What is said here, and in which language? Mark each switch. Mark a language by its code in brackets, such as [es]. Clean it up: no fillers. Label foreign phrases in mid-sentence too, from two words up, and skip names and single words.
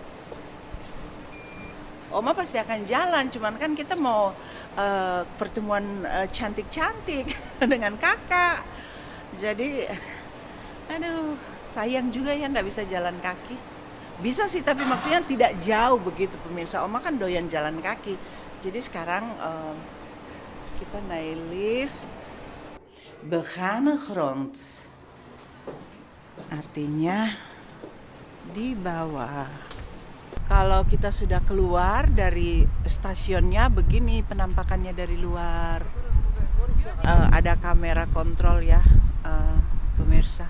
[id] Oma pasti akan jalan, cuman kan kita mau pertemuan cantik-cantik dengan kakak. Jadi, aduh, sayang juga ya nggak bisa jalan kaki. Bisa sih, tapi maksudnya tidak jauh begitu pemirsa. Oma kan doyan jalan kaki. Jadi sekarang kita naik lift. [nl] Begane grond. [id] Artinya di bawah. Kalau kita sudah keluar dari stasiunnya, begini penampakannya dari luar. Ada kamera kontrol ya, pemirsa.